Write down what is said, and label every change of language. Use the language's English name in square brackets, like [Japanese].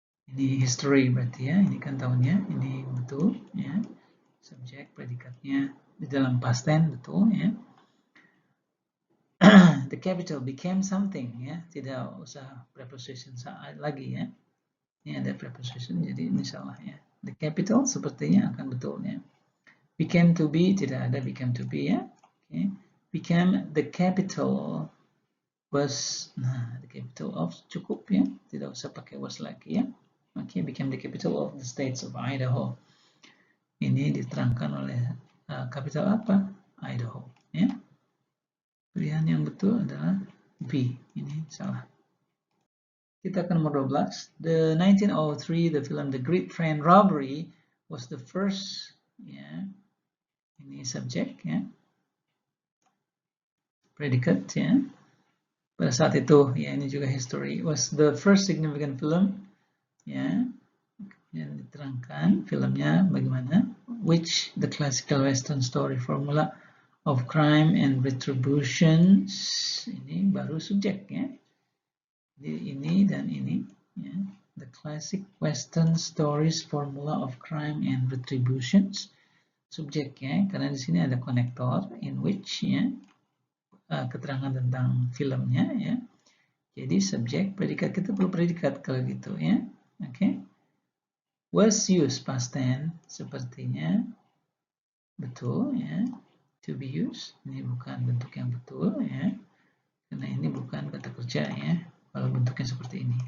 [Indonesian] Ini history berarti ya, ini kan tahunnya, ini betul ya. Subjek predikatnya di dalam past tense betul ya. [English] The capital became something [Indonesian] ya, tidak usah preposition lagi ya. Ini ada preposition jadi ini salah ya. [English] The capital [Indonesian] sepertinya akan betul ya. [English] Became to be [Indonesian] tidak ada [English] became to be ya. Okay. Became the capital was, nah the capital of [Indonesian] cukup ya, tidak usah pakai [English] was [Indonesian] lagi ya. [English] Okay, became the capital of the states of Idaho. [Indonesian] Ini diterangkan oleh capital apa? Idaho ya. Pilihan yang betul adalah B. Ini salah. Kita ke nomor 12. [English] The 1903 the film The Great Train Robbery was the first ya. [Indonesian] Ini subjek ya. Predicate ya. Pada saat itu ya, ini juga history, [English] was the first significant film [Indonesian] ya. Yang diterangkan filmnya bagaimana, [English] which the classical western story formula of crime and retribution. [Indonesian] Ini baru subjek ya. Jadi ini dan ini ya. [English] The classic western stories formula of crime and retributions. [Indonesian] Subjek ya, karena di sini ada konektor in which ya. Keterangan tentang filmnya ya. Jadi subjek, predikat, kita perlu predikat kalau gitu ya. Oke. [English] Was used past tense [Indonesian] sepertinya betul ya. [English] To be used, [Indonesian] ini bukan bentuk yang betul ya, karena ini bukan kata kerja ya, kalau bentuknya seperti ini.